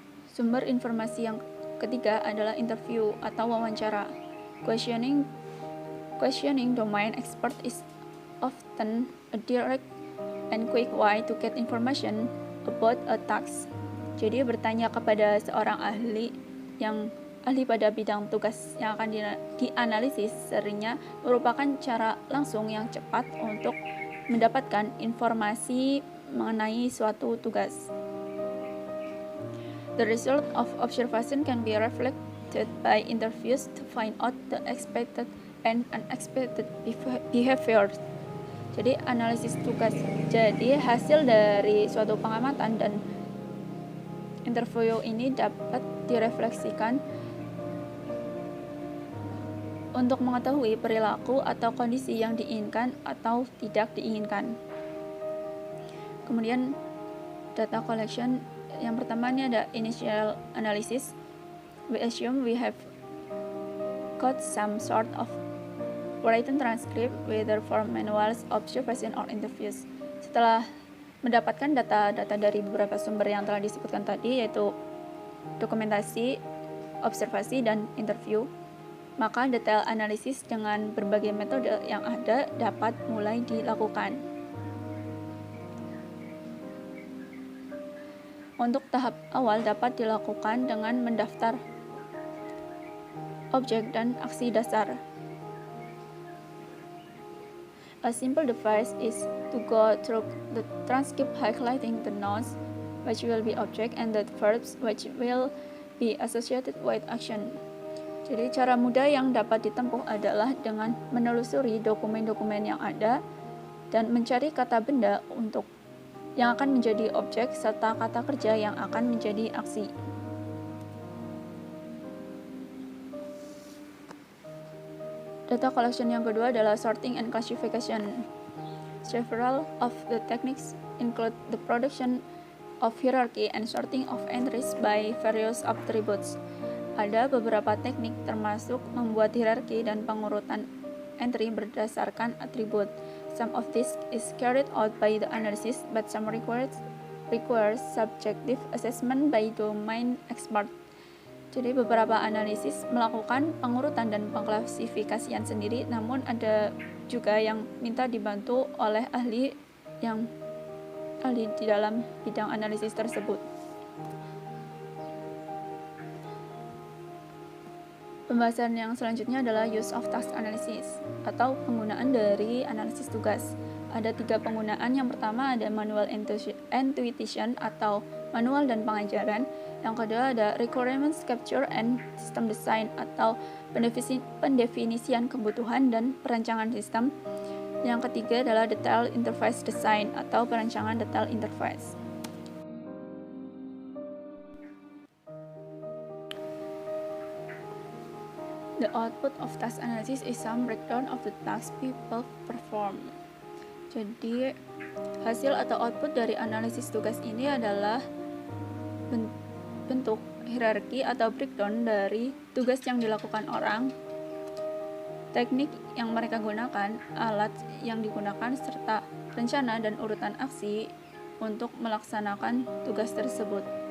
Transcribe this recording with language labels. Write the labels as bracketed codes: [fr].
[id] Sumber informasi yang ketiga adalah interview atau wawancara. [en] Questioning domain expert is often a direct and quick way to get information about a task. [id] Jadi bertanya kepada seorang ahli pada bidang tugas yang akan dianalisis seringnya merupakan cara langsung yang cepat untuk mendapatkan informasi mengenai suatu tugas. [en] The result of observation can be reflected by interviews to find out the expected and unexpected behavior. [id] Jadi analisis tugas. Jadi hasil dari suatu pengamatan dan interview ini dapat direfleksikan untuk mengetahui perilaku atau kondisi yang diinginkan atau tidak diinginkan. Kemudian data collection. Yang pertama ini ada initial analysis. [en] We assume we have got some sort of written transcript, whether from manuals, observation, or interviews. [id] Setelah mendapatkan data-data dari beberapa sumber yang telah disebutkan tadi, yaitu dokumentasi, observasi, dan interview, maka detail analisis dengan berbagai metode yang ada dapat mulai dilakukan. Untuk tahap awal dapat dilakukan dengan mendaftar objek dan aksi dasar. [en] A simple device is to go through the transcript highlighting the nouns, which will be object, and the verbs, which will be associated with action. [id] Jadi cara mudah yang dapat ditempuh adalah dengan menelusuri dokumen-dokumen yang ada dan mencari kata benda untuk yang akan menjadi objek serta kata kerja yang akan menjadi aksi. Data collection yang kedua adalah [en] sorting and classification. Several of the techniques include the production of hierarchy and sorting of entries by various attributes. [id] Ada beberapa teknik termasuk membuat hierarki dan pengurutan entry berdasarkan atribut. [en] Some of this is carried out by the analysis, but some requires subjective assessment by domain expert. [id] Jadi beberapa analisis melakukan pengurutan dan pengklasifikasian sendiri, namun ada juga yang minta dibantu oleh ahli di dalam bidang analisis tersebut. Pembahasan yang selanjutnya adalah [en] use of task analysis [id] atau penggunaan dari analisis tugas. Ada 3 penggunaan. Yang pertama ada manual intuition atau manual dan pengajaran. Yang kedua ada [en] requirements capture and system design [id] atau pendefinisian kebutuhan dan perancangan sistem. Yang ketiga adalah [en] detail interface design [id] atau perancangan detail interface. [en] The output of task analysis is some breakdown of the tasks people perform. [id] Jadi, hasil atau output dari analisis tugas ini adalah bentuk hierarki atau breakdown dari tugas yang dilakukan orang, teknik yang mereka gunakan, alat yang digunakan, serta rencana dan urutan aksi untuk melaksanakan tugas tersebut.